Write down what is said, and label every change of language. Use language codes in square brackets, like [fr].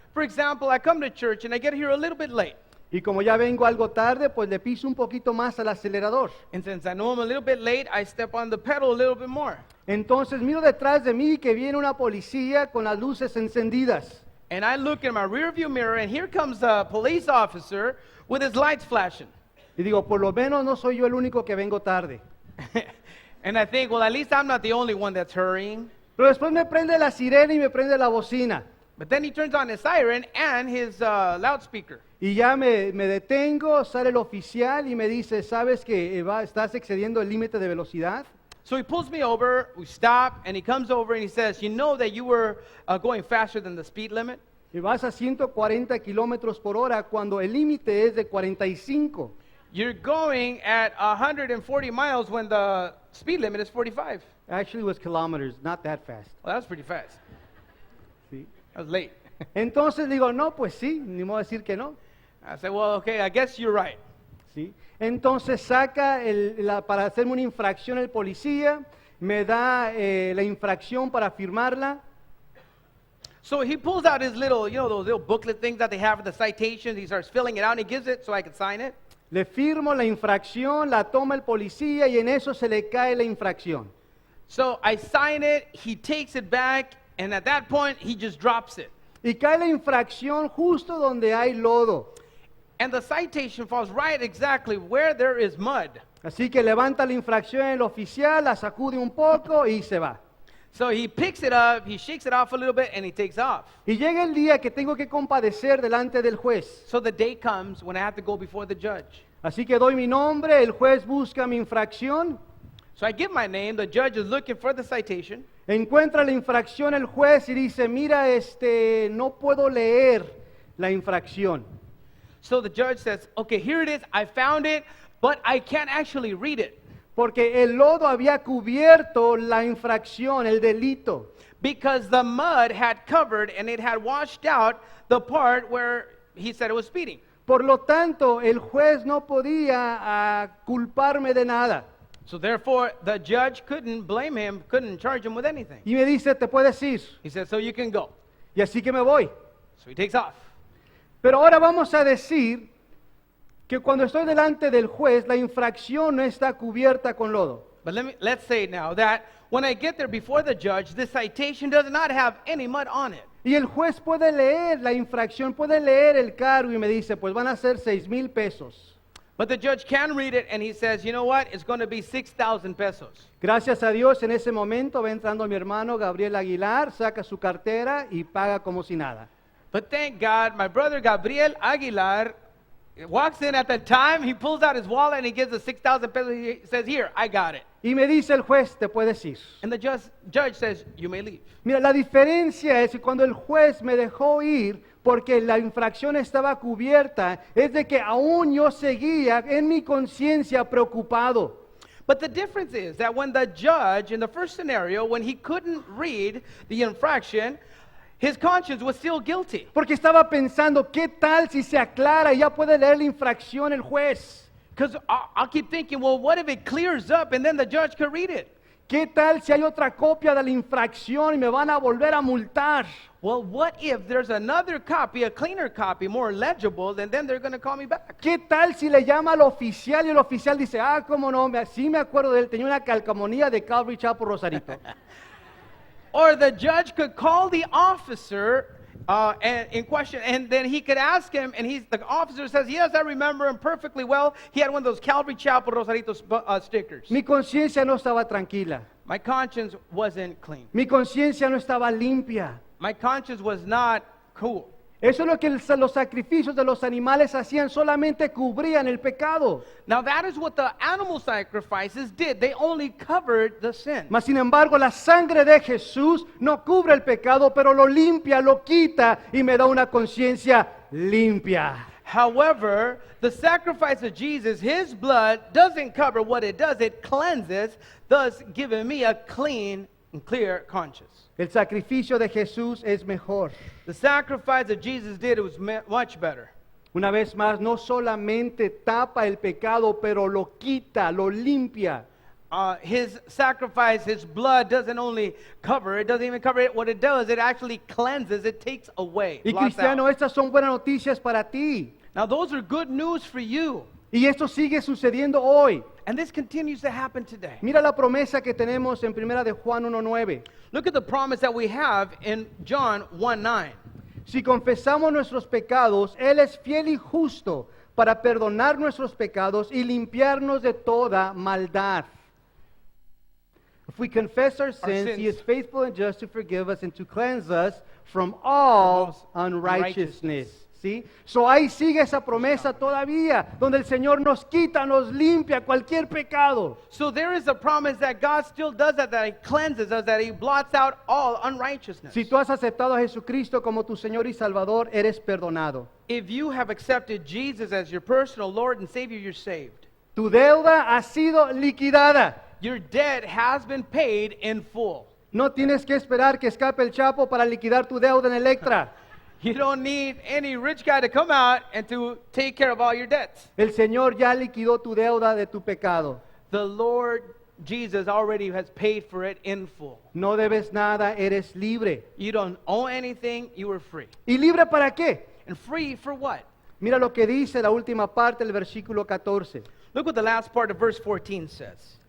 [en] For example, I come to church and I get here a little bit late. [es] Y como ya vengo algo tarde, pues le piso un poquito más al acelerador. [en] And since I know I'm a little bit late, I step on the pedal a little bit more. [es] Entonces miro detrás de mí que viene una policía con las luces encendidas. [en] And I look in my rearview mirror and here comes a police officer with his lights flashing. [es] Y digo, por lo menos no soy yo el único que vengo tarde. [en] And I think, well, at least I'm not the only one that's hurrying. [es] Pero después me prende la sirena y me prende la bocina. [en] But then he turns on his siren and his loudspeaker. [es] Y ya me detengo, sale el oficial y me dice, ¿sabes que estás excediendo el límite de velocidad? [en] So he pulls me over, we stop, and he comes over and he says, you know that you were going faster than the speed limit? [es] Y vas a 140 kilómetros por hora cuando el límite es de 45. [en] You're going at 140 miles when the speed limit is 45. Actually, it was kilometers, not that fast. Well, that's pretty fast. [es] ¿Sí? [en] I was late. [es] Entonces digo, no, pues sí, ni modo decir que no. [en] I said, well, okay, I guess you're right. [es] ¿Sí? Entonces saca para hacerme una infracción el policía, me da la infracción para firmarla. [en] So he pulls out his little, you know, those little booklet things that they have for the citations. He starts filling it out and he gives it so I can sign it. [es] Le firmo la infracción, la toma el policía y en eso se le cae la infracción. [en] So I sign it, he takes it back, and at that point, he just drops it. [es] Y cae la infracción justo donde hay lodo. [en] And the citation falls right exactly where there is mud. [es] Así que levanta la infracción el oficial, la sacude un poco y se va. [en] So he picks it up, he shakes it off a little bit, and he takes off. [es] Y llega el día que tengo que compadecer delante del juez. [en] So the day comes when I have to go before the judge. [es] Así que doy mi nombre, el juez busca mi infracción, [en] So I give my name, the judge is looking for the citation. [es] encuentra la infracción el juez y dice, mira, no puedo leer la infracción. [en] So the judge says, okay, here it is, I found it, but I can't actually read it. [es] Porque el lodo había cubierto la infracción, el delito. [en] Because the mud had covered and it had washed out the part where he said it was speeding. [es] Por lo tanto, el juez no podía culparme de nada. [en] So therefore, the judge couldn't blame him, couldn't charge him with anything. [es] Y me dice, te puedes ir. [en] He said, so you can go. [es] Y así que me voy. [en] So he takes off. [es] Pero ahora vamos a decir que cuando estoy delante del juez, la infracción no está cubierta con lodo. [en] But let's say now that when I get there before the judge, the citation does not have any mud on it. [es] Y el juez puede leer la infracción, puede leer el cargo y me dice, pues van a ser 6,000 pesos. [en] But the judge can read it and he says, you know what? It's going to be 6,000 pesos. [es] Gracias a Dios, en ese momento va entrando mi hermano Gabriel Aguilar, saca su cartera y paga como si nada. [en] But thank God, my brother Gabriel Aguilar walks in at the time, he pulls out his wallet and he gives the 6,000 pesos. He says, here, I got it. [es] Y me dice el juez, te puedes ir. [en] And the judge says, you may leave. [es] Mira, la diferencia es que cuando el juez me dejó ir porque la infracción estaba cubierta, es de que aún yo seguía en mi conciencia preocupado. [en] But the difference is that when the judge, in the first scenario, when he couldn't read the infraction, his conscience was still guilty. [es] Porque estaba pensando, ¿qué tal si se aclara y ya puede leer la infracción el juez? [en] Because I'll keep thinking, well, what if it clears up and then the judge could read it? [es] ¿Qué tal si hay otra copia de la infracción y me van a volver a multar? [en] Well, what if there's another copy, a cleaner copy, more legible, and then they're going to call me back? [es] ¿Qué tal si le llama al oficial y el oficial dice, cómo no, sí me acuerdo de él, tenía una calcamonía de Calvary Chapel Rosarito? [en] Or the judge could call the officer in question, and then he could ask him, and the officer says, yes, I remember him perfectly well. He had one of those Calvary Chapel Rosarito stickers. [es] Mi conciencia no estaba tranquila. [en] My conscience wasn't clean. [es] Mi conciencia no estaba limpia. [en] My conscience was not cool. [es] Eso es lo que los sacrificios de los animales hacían, solamente cubrían el pecado. [en] Now that is what the animal sacrifices did. They only covered the sin. [es] Mas sin embargo, la sangre de Jesús no cubre el pecado, pero lo limpia, lo quita y me da una conciencia limpia. [en] However, the sacrifice of Jesus, his blood doesn't cover what it does. It cleanses, thus giving me a clean and clear conscience. [es] El sacrificio de Jesús es mejor. [en] The sacrifice that Jesus did, it was much better. [es] Una vez más, no solamente tapa el pecado, pero lo quita, lo limpia. [en] His sacrifice, his blood doesn't only cover, it doesn't even cover it. What it does, it actually cleanses, it takes away. [es] Y [en] blots [es] cristiano, [en] out. [es] estas son buenas noticias para ti. [en] Now those are good news for you. [es] Y esto sigue sucediendo hoy. [en] And this continues to happen today. [es] Mira la promesa que tenemos en Primera de Juan 1:9. [en] Look at the promise that we have in John 1:9. [es] Si confesamos nuestros pecados, Él es fiel y justo para perdonar nuestros pecados y limpiarnos de toda maldad. [en] If we confess our sins, He is faithful and just to forgive us and to cleanse us from all unrighteousness. [es] ¿Sí? So ahí sigue esa promesa todavía, donde el Señor nos quita, nos limpia cualquier pecado. [en] So there is a promise that God still does that He cleanses us, that He blots out all unrighteousness. [es] Si tú has aceptado a Jesucristo como tu Señor y Salvador, eres perdonado. [en] If you have accepted Jesus as your personal Lord and Savior, you're saved. [es] Tu deuda ha sido liquidada. [en] Your debt has been paid in full. [es] No tienes que esperar que escape el Chapo para liquidar tu deuda en Electra. [en] You don't need any rich guy to come out and to take care of all your debts. [es] El Señor ya liquidó tu deuda de tu pecado. [en] The Lord Jesus already has paid for it in full. [es] No debes nada, eres libre. [en] You don't owe anything, you are free. [es] ¿Y libre para qué? [en] And free for what? [es] Mira lo que dice la última parte del versículo 14. [en] Look what the last part of verse 14 says.